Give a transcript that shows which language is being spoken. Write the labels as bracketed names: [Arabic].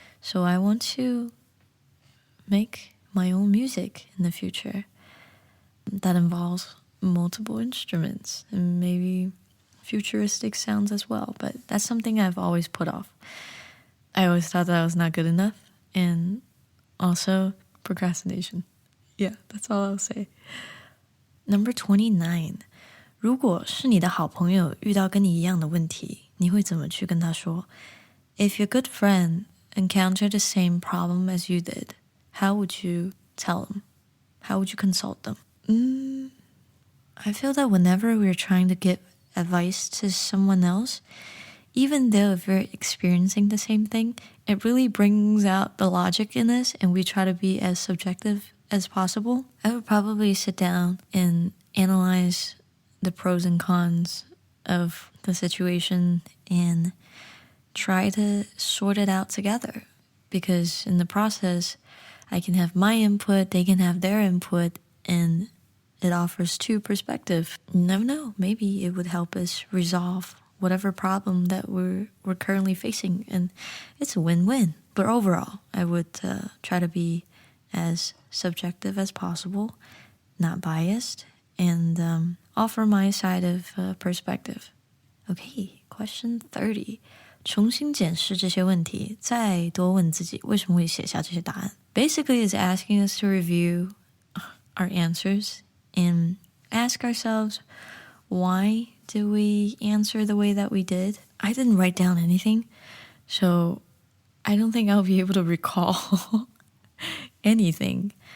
[English] So I want to make my own music in the future that involves multiple instruments and maybe futuristic sounds as well, but that's something I've always put off. I always thought that I was not good enough, and also procrastination. Yeah, that's all I'll say. Number 29. [Chinese] 如果是你的好朋友遇到跟你一样的问题，你会怎么去跟他说? [English] If your good friend encountered the same problem as you did, how would you tell them? How would you consult them? I feel that whenever we're trying to give advice to someone else, even though if we're experiencing the same thing, it really brings out the logic in us, and we try to be as subjective as possible. I would probably sit down and analyze the pros and cons of the situation and try to sort it out together. Because in the process, I can have my input, they can have their input, and it offers two perspectives. You never know, maybe it would help us resolve whatever problem that we're currently facing, and it's a win-win. But overall, I would try to be as subjective as possible, not biased, and offer my side of perspective. Okay, question 30. [Chinese] 重新检视这些问题，再多问自己为什么会写下这些答案. [English] Basically, it's asking us to review our answers and ask ourselves, why did we answer the way that we did? I didn't write down anything, so I don't think I'll be able to recall anything.